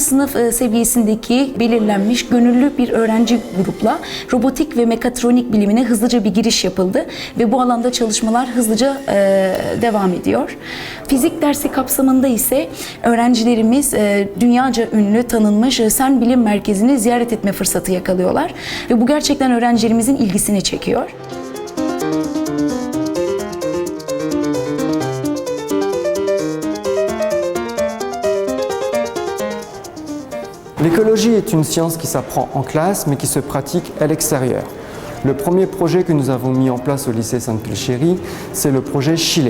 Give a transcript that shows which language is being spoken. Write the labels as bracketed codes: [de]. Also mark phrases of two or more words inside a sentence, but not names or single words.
[tr] sınıf seviyesindeki belirlenmiş gönüllü bir öğrenci grupla robotik ve mekatronik bilimine hızlıca bir giriş yapıldı ve bu alanda çalışmalar hızlıca devam ediyor. Fizik dersi kapsamında ise öğrencilerimiz dünyaca ünlü tanınmış CERN Bilim Merkezi'ni ziyaret etme fırsatı yakalıyorlar ve bu gerçekten öğrencilerimizin ilgisini çekiyor. [fr] L'écologie est une science qui s'apprend en classe mais qui se pratique à l'extérieur. Le premier projet que nous avons mis en place au lycée Sainte-Pulchérie, c'est le projet Chile.